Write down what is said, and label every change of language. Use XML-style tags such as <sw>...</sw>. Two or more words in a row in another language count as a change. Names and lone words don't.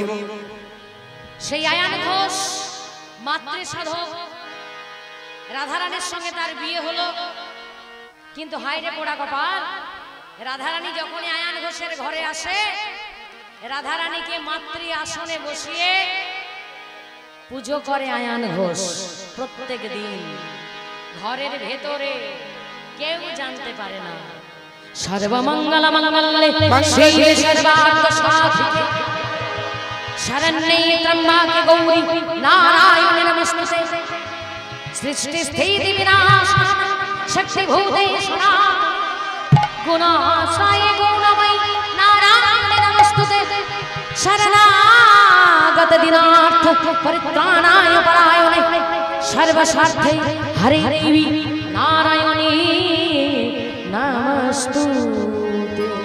<bn>সেই আয়ান ঘোষ মাতৃ সাধক রাধারানীর সঙ্গে তার বিয়ে হলো, কিন্তু হায়রে পোড়া কপাল, রাধারানী যখনই আয়ান ঘোষের ঘরে আসে, রাধারানীকে মাতৃ আসনে বসিয়ে পুজো করে আয়ান ঘোষ প্রত্যেক দিন। ঘরের ভেতরে কেউ জানতে পারে না।</bn> <sa>সর্বমঙ্গল মঙ্গলে শিবে সর্বার্থ সাধিকে শরণ্যে ত্র্যম্বকে গৌরী নারায়ণে নমস্তুতে। সৃষ্টি স্থিতি বিনাশায় শক্তিভূতেশ্বরা গুণাশ্রয়ে গুণময়ী নারায়ণে নমস্তুতে। শরণাগত দীনার্থ পরিত্রাণায় পরায়ণে সর্বস্বার্থে হরে দেবী নারায়ণী নমস্তুতে।</sa>